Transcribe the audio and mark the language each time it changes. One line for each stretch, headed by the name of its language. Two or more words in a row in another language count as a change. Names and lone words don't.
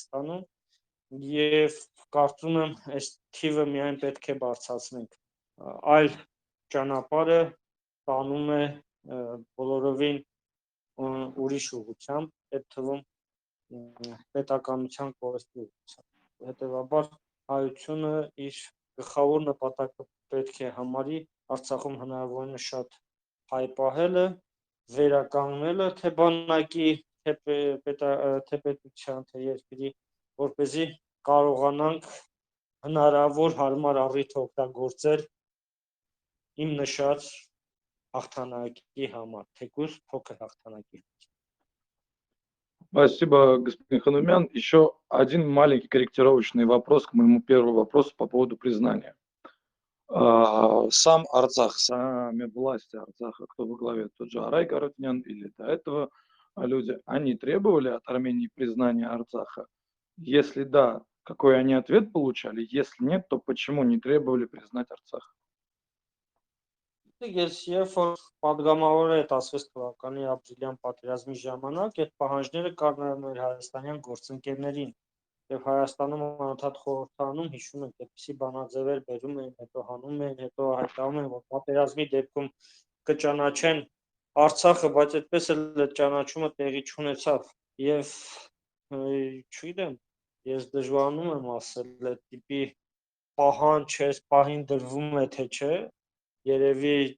Armenian: ստանում եւ կարծում եմ այս թիվը միայն պետք է բարձրացնենք։ Այլ ճանապարհը տանում է բոլորովին ուրիշ ուղղությամբ, այդ թվում պետականության կորստի ուղղությամբ։ Հետևաբար հայությունը իր գլխավոր նպատակը պետք է համարի Արցախում հնարավորինս շատ հայ պահելը, վերականգնելը թե բանակի, թե պետության, թե երկրի, որպեսզի կարողանանք հնարավոր հարմար առիթ օգտագործել իմ նշած հաղթանակի համար, թեկուզ փոքր հաղթանակի։
Russian: Спасибо, господин Ханумян. Еще один маленький корректировочный вопрос к моему первому вопросу по поводу признания. Сам Арцах, сами власти Арцаха, кто во главе, тот же Арай Каратунян или до этого люди, они требовали от Армении признания Арцаха? Если да, какой они ответ получали? Если нет, то почему не требовали признать Арцах?
Armenian: Ես երբ որ падգամավոր է 16 թվականի ապրիլյան պատերազմի ժամանակ, այդ պահանջները կար նաև մեր հայաստանյան գործընկերներին եւ Հայաստանում անընդհատ խորհրդանում հիշում եք, այդպիսի բանաձևեր բերում էին, հետո հանում էին, հետո հայտարարում են, որ պատերազմի դեպքում կճանաչեն Արցախը, բայց այդպես էլ այդ ճանաչումը տեղի չունեցավ եւ չգիտեմ, ես դժվարանում եմ ասել այդ տիպի պահանջ այս պահին դրվում է թե չէ, երևի